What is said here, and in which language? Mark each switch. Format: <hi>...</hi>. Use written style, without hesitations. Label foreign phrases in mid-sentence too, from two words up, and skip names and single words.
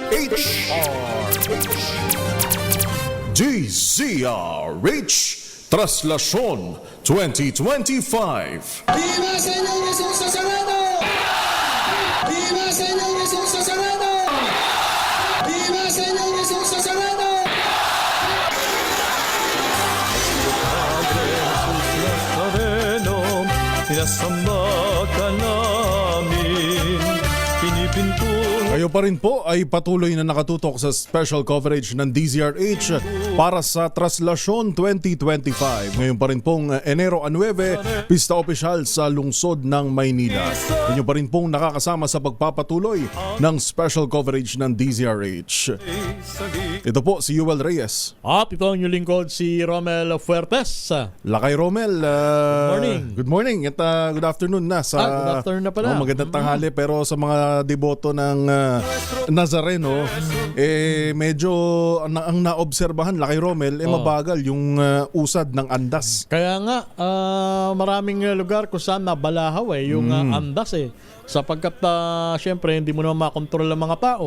<tl>DZRH Traslasyon 2025.</tl> <es>Viva Señor Jesús Nazareno! Viva Señor Jesús Nazareno! Viva Señor Jesús Nazareno!</es> <tl>Sinasamba ka namin, pinipinto. Kayo pa rin po ay patuloy na nakatutok sa</tl> <en>special coverage</en> <tl>ng DZRH para sa Traslasyon 2025. Ngayon pa rin pong Enero 9, pista opisyal sa lungsod ng Maynila. Inyo pa rin pong nakakasama sa pagpapatuloy ng</tl> <en>special coverage</en> <tl>ng DZRH. Ito po si Yuel Reyes. At ito ang inyong lingkod si Romel Fuertes. Lakay Romel,</tl> <en>morning. Good morning at good afternoon</en> <tl>na sa</tl> <en>Good afternoon</en> <tl>na pala. magandang tanghali, pero sa mga deboto ng Nazareno, medyo ang naobserbahan, Lakay Romel, mabagal yung usad ng andas. Kaya nga, maraming lugar kung saan nabalahaw yung andas sapagkat syempre hindi mo naman makontrol ang mga tao.</tl>